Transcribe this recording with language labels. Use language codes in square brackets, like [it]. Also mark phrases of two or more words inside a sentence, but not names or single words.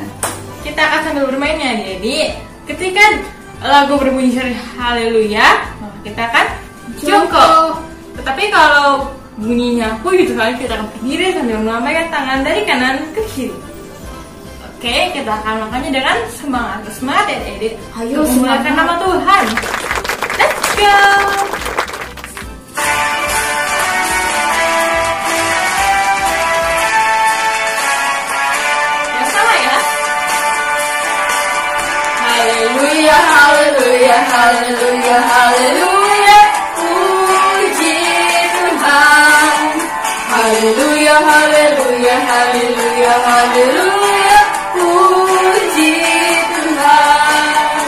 [id] Kita akan sambil bermain ya adik-adik. Ketika lagu berbunyi Haleluya, maka kita akan jongkok. Tetapi kalau bunyinya Puji Tuhan, kita akan berdiri sambil melambaikan tangan dari kanan ke kiri. Oke, kita akan melakukannya dengan semangat. Semangat ya adik-adik. Ayo memuliakan nama Tuhan. [en] Let's go. [id] Ya sama ya. Haleluya, Haleluya, Haleluya, Haleluya, Puji Tuhan. Haleluya, Haleluya, Haleluya, Haleluya, Puji Tuhan.